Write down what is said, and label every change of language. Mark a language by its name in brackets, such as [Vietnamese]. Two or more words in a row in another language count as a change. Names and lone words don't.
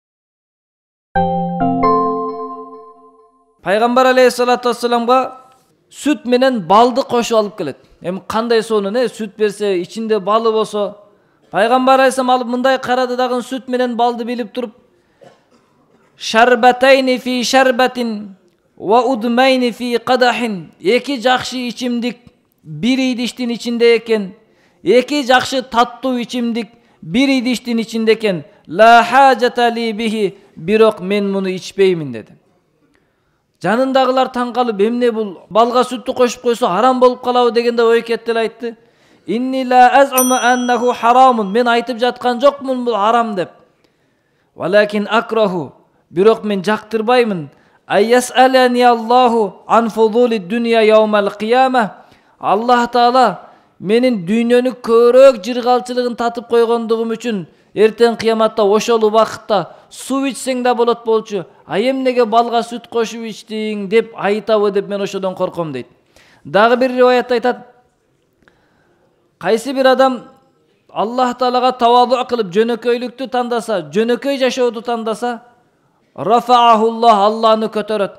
[Kyrgyz] Пайгамбар алейхиссалату вассаламга süt менен балды кошуп алып келет. Эми кандай сонун, süt берсе, ичинде балы болсо, Пайгамбар алейхиссалам алып мындай карады дагы süt менен балды билип туруп, [Arabic] شربتين في شربة وإدامين في قدح. [Kyrgyz] Эки жакшы ичимдик бир идиштин ичинде экен. Эки жакшы таттуу ичимдик бир идиштин ичинде экен. [Arabic] لا حاجة لي به, [Kyrgyz] бирок мен муну ичпеймин деди. Жанындагылар таң калып, эмне бул балга сүттү кошуп койсо харам болуп калабы дегенде ой кетти эле айтты. [Arabic] إني لا أزعم أنه حرام. [Kyrgyz] Мен айтып жаткан жокмун бул харам деп. [Arabic] ولكن أكره, [Kyrgyz] бирок мен жактырбаймын. [Arabic] أيسألني الله عن فضول الدنيا يوم القيامة. [Kyrgyz] Аллах Таала менин дүйнөнү көрөк жыргалчылыгын татып койгондугум үчүн эртең кыяматта ошол убакытта суу ичсең да болот болчу. А эмнеге балга сүт кошуп ичтиң деп айтабы деп мен ошодон корком дейт. Дагы бир риваятта айтат. Кайсы бир адам Аллах Таалага таваду кылып жөнөкөйлүктү тандаса, жөнөкөй жашооду тандаса, рафаахуллах, Алланы көтөрөт.